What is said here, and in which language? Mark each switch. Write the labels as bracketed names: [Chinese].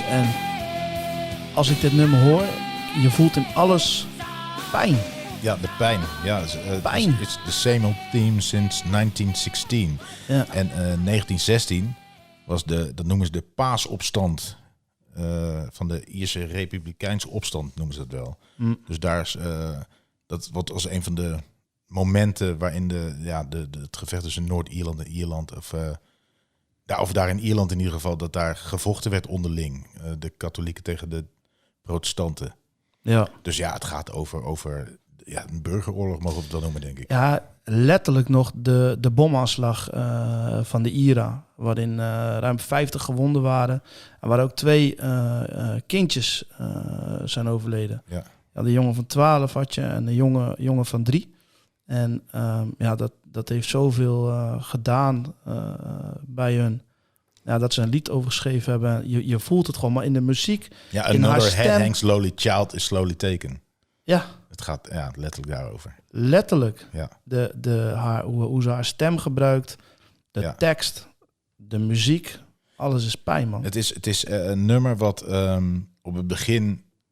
[Dutch] En als ik dit nummer hoor, je voelt in alles pijn. Ja, de pijn. Ja, Pijn. [English] It's the same old theme since 1916. [Dutch] Ja. En 1916 was dat noemen ze de paasopstand van de Ierse Republikeinse opstand, noemen ze dat wel. Dus daar is, dat wordt als een van de momenten waarin het gevecht tussen Noord-Ierland en Ierland, of daar in Ierland in ieder geval, dat daar gevochten werd onderling. De katholieken tegen de protestanten. Ja. Dus ja, het gaat over een burgeroorlog, mogen we het wel noemen, denk ik. Ja, letterlijk nog de bomaanslag van de IRA, waarin ruim 50 gewonden waren. En waar ook 2 kindjes zijn overleden. Ja. Ja, de jongen van 12 had je en de jongen van 3. En dat heeft zoveel gedaan bij hun. Ja, dat ze een lied over geschreven hebben. Je voelt het gewoon, maar in de muziek. Ja, in haar [English] another [Dutch] stem. [English] head hangs slowly, child is slowly taken. [Dutch] Ja. Het gaat letterlijk daarover. Letterlijk. Ja. Hoe ze haar stem gebruikt, de tekst, de muziek, alles is pijn, man. Het is een nummer wat op het begin...